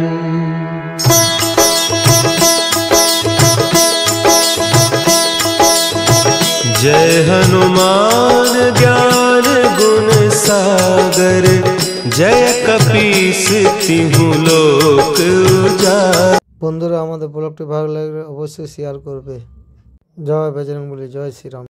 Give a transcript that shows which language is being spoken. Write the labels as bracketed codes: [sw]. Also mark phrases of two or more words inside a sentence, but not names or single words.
[awa] जय हनुमान ज्ञान गुण सागर जय कपीस तिहु लोक उजागर। [bn] বন্ধুরা, আমাদের ব্লগটি ভালো লাগলে অবশ্যই শেয়ার করবে। জয় বজরংবলী, জয় শ্রীরাম।